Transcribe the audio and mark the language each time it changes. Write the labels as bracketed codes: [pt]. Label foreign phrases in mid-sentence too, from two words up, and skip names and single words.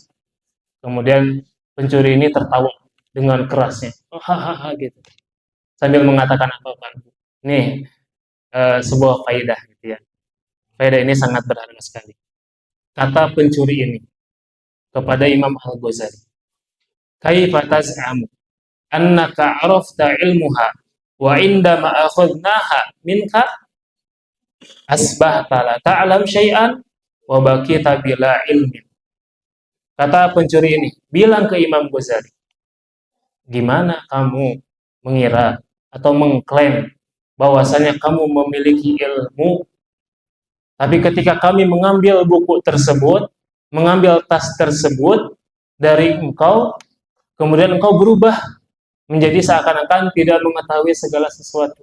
[id] Kemudian pencuri ini tertawa dengan kerasnya. Hahaha gitu. Sambil mengatakan apa Pak? Ini sebuah faidah gitu ya. Faidah ini sangat berharga sekali. Kata pencuri ini kepada Imam Al-Ghazali, [ar] "كيف تزعم أنك عرفت علمها وعندما أخذناها منك أصبحت لا تعلم شيئا وبقيت بلا علم." [id] Kata pencuri ini bilang ke Imam Ghazali, "Gimana kamu mengira atau mengklaim bahwasanya kamu memiliki ilmu, tapi ketika kami mengambil buku tersebut, mengambil tas tersebut dari engkau, kemudian engkau berubah menjadi seakan-akan tidak mengetahui segala sesuatu.